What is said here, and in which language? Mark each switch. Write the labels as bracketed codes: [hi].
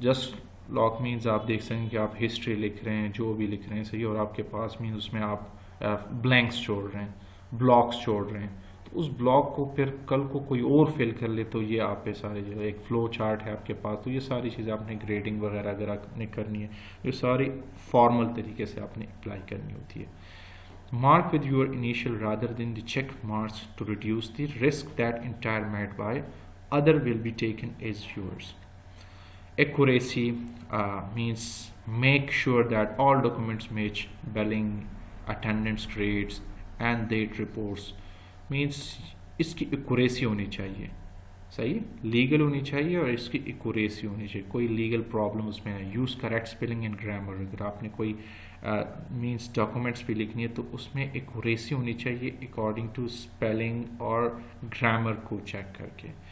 [hi] Just lock means आप देख सकते हैं कि आप हिस्ट्री लिख रहे हैं, जो भी लिख रहे हैं सही, और आपके पास मीन्स उसमें आप ब्लैंक्स छोड़ रहे हैं, ब्लॉक्स छोड़ रहे हैं, उस ब्लॉक को फिर कल को कोई और फिल कर ले तो ये आप पे सारी चीज़ें, एक फ्लो चार्ट है आपके पास, तो ये सारी चीज़ें आपने ग्रेडिंग वगैरह अगर आपने करनी है ये सारी फॉर्मल तरीके से आपने अप्लाई करनी होती है। [en] Mark with your initial rather than the check marks to reduce the risk that entire made by other will be taken as yours. Accuracy means make sure that all documents match billing, attendance grades and date reports. [hi] Means इसकी accuracy होनी चाहिए, सही legal होनी चाहिए और इसकी accuracy होनी चाहिए, कोई लीगल प्रॉब्लम उसमें है। [en] use correct spelling and grammar, [hi] अगर आपने कोई मीन्स डॉक्यूमेंट्स भी लिखनी है तो उसमें एक्यूरेसी होनी चाहिए अकॉर्डिंग टू स्पेलिंग और ग्रामर को चेक करके।